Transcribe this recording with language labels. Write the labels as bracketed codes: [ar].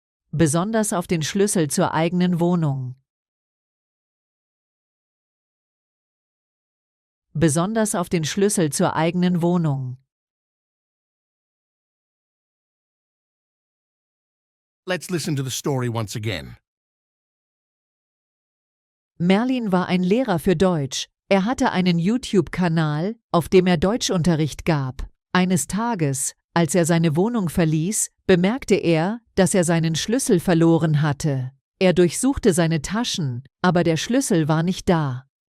[de] Besonders auf den Schlüssel zur eigenen Wohnung. Besonders auf den Schlüssel zur eigenen Wohnung. [en] Let's listen to the story once again. [de] Merlin war ein Lehrer für Deutsch. Er hatte einen YouTube-Kanal, auf dem er Deutschunterricht gab. Eines Tages, als er seine Wohnung verließ, bemerkte er, dass er seinen Schlüssel verloren hatte. Er durchsuchte seine Taschen, aber der Schlüssel war nicht da.